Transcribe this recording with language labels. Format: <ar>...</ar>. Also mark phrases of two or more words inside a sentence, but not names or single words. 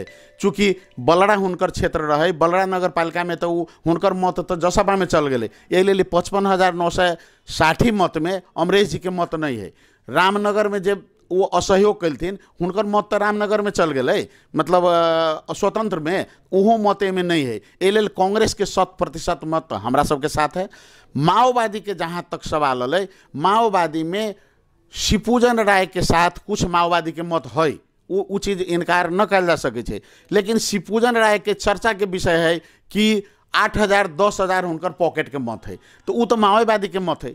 <mai>चूँकि बलड़ा हुनकर क्षेत्र रहे, बलड़ा नगर पालिका में तो हुनकर मत तो जसपा में चल गए, यही लेल 55,960 मत में अमरेश जी के मत नहीं है। रामनगर में जब वो असहयोग कलथिन हुनकर मत तो रामनगर में चल गए, मतलब स्वतंत्र में उहो मत में नहीं है। एहि लेल कांग्रेस के 100% मत हमरा सबके साथ है। माओवादी के जहाँ तक सवाल है, माओवादी में शिवपूजन राय के साथ कुछ माओवादी के मत है, वो चीज़ इनकार न कल जा सके। लेकिन शिवपूजन राय के चर्चा के विषय है कि 8,000 10,000 हुनकर पॉकेट के मत है, तो वो तो माओवादी के मत है।</mai>